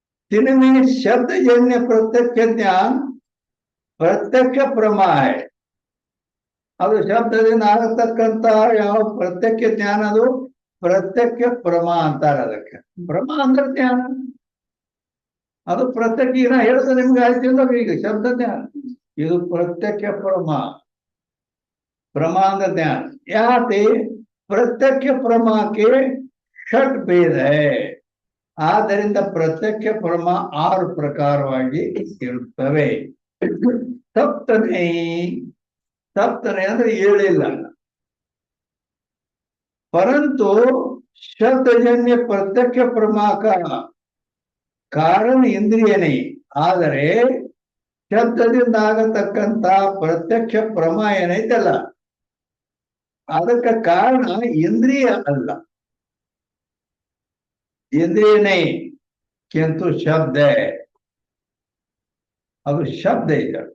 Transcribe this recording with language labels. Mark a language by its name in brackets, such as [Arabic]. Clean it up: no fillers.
[Hindi] जिनमें शब्दजन्य प्रत्यक्ष ज्ञान प्रत्यक्ष प्रमा है. [Kannada] ಅದು ಶಬ್ದದಿಂದ ಆಗತಕ್ಕಂತ ಯಾವ ಪ್ರತ್ಯಕ್ಷ ಜ್ಞಾನ ಅದು ಪ್ರತ್ಯಕ್ಷ ಪ್ರಮಾ ಅಂತಾರ. ಅದಕ್ಕೆ ಪ್ರಮಾ ಅಂದ್ರೆ ಜ್ಞಾನ. ಅದು ಪ್ರತ್ಯಕ್ಷ ಈಗ ಹೇಳ್ತಾರೆ ನಿಮ್ಗೆ ಆಯ್ತಿಲ್ಲ. ಈಗ ಶಬ್ದ ಜ್ಞಾನ ಇದು ಪ್ರತ್ಯಕ್ಷ ಪ್ರಮಾ. ಪ್ರಮಾ ಅಂದ್ರೆ ಜ್ಞಾನ. ಯಾತೆ ಪ್ರತ್ಯಕ್ಷ ಪ್ರಮಾಕ್ಕೆ ಷಟ್ ಭೇದ. ಆದ್ದರಿಂದ ಪ್ರತ್ಯಕ್ಷ ಪ್ರಮ 6 ಪ್ರಕಾರವಾಗಿ ಇರುತ್ತವೆ. ಸಪ್ತನೇ, ಸಪ್ತನೇ ಅಂದ್ರೆ 7 ಇಲ್ಲ. ಪರಂತು ಶಬ್ದಜನ್ಯ ಪ್ರತ್ಯಕ್ಷ ಪ್ರಮಾಕ ಕಾರಣ ಇಂದ್ರಿಯನೇ. ಆದರೆ ಶಬ್ದದಿಂದ ಆಗತಕ್ಕಂತ ಪ್ರತ್ಯಕ್ಷ ಪ್ರಮ ಏನೈತಲ್ಲ ಅದಕ್ಕೆ ಕಾರಣ ಇಂದ್ರಿಯ ಅಲ್ಲ. [Hindi] इंद्रिय नहीं किंतु शब्द है. अब शब्द है.